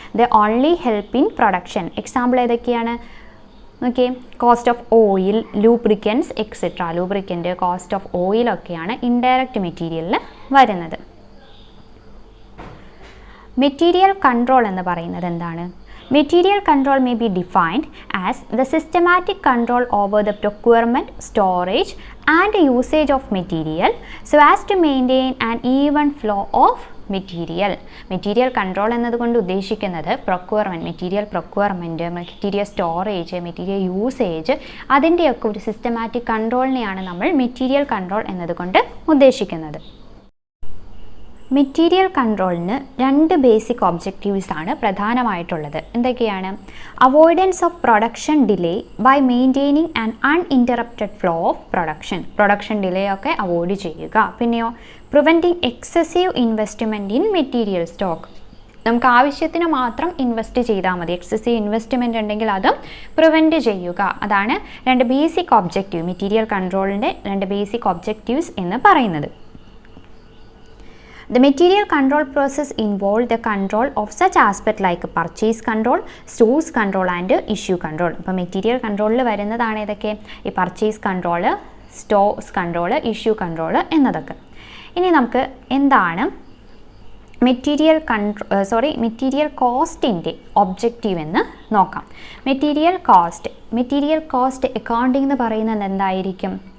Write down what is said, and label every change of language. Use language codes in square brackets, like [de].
[en] The only help in production. [ml] Example ഏതൊക്കെയാണ്? [en] Okay, cost of oil, lubricants etcetera. [ml] Lubricant, cost of ഓയിലൊക്കെയാണ് indirect മെറ്റീരിയലിൽ വരുന്നത്. Material control എന്ന് പറയുന്നത് എന്താണ്? [en] Material control may be defined as the systematic control over the procurement, storage and usage of material so as to maintain an even flow of material. [ml] Material control എന്നതുകൊണ്ട് ഉദ്ദേശിക്കുന്നത് procurement, material procurement, material storage, material usage, അതിൻ്റെയൊക്കെ ഒരു systematic കൺട്രോളിനെയാണ് നമ്മൾ material control എന്നതുകൊണ്ട് ഉദ്ദേശിക്കുന്നത്. Material കൺട്രോളിന് 2 basic objectives ആണ് പ്രധാനമായിട്ടുള്ളത്. എന്തൊക്കെയാണ്? [en] Avoidance of production delay by maintaining and uninterrupted flow of production. [ml] Production delay ഒക്കെ അവോയ്ഡ് ചെയ്യുക. പിന്നെയോ [en] Preventing excessive investment in material stock. [ml] നമുക്ക് ആവശ്യത്തിന് മാത്രം ഇൻവെസ്റ്റ് ചെയ്താൽ മതി, എക്സസീവ് ഇൻവെസ്റ്റ്മെൻറ്റ് ഉണ്ടെങ്കിൽ അതും പ്രിവെൻറ്റ് ചെയ്യുക. അതാണ് 2 basic objective, material കൺട്രോളിൻ്റെ 2 basic objectives എന്ന് പറയുന്നത്. [en] The material control process involved the control of such aspect like purchase control, stores control and issue control. [ml] അപ്പോൾ മെറ്റീരിയൽ കൺട്രോളിൽ വരുന്നതാണ് ഏതൊക്കെ? ഈ purchase control, Stokes control, issue control എന്നതൊക്കെ. ഇനി നമുക്ക് എന്താണ് മെറ്റീരിയൽ കോസ്റ്റിൻ്റെ ഒബ്ജക്റ്റീവ് എന്ന് നോക്കാം. മെറ്റീരിയൽ കോസ്റ്റ് അക്കൗണ്ടിംഗ് എന്ന് പറയുന്നത് എന്തായിരിക്കും?